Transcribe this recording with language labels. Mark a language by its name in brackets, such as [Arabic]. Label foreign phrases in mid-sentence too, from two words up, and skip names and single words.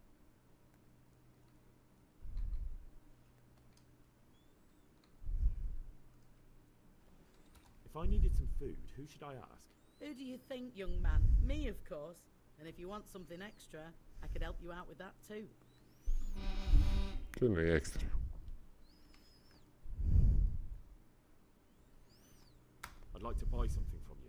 [English] If I needed some food, who should I ask? Who do you think, young man? Me, of course. And if you want something extra, I could help you out with that too. [Greek] Τι είναι έξτρα? [English] I'd like to buy something from you.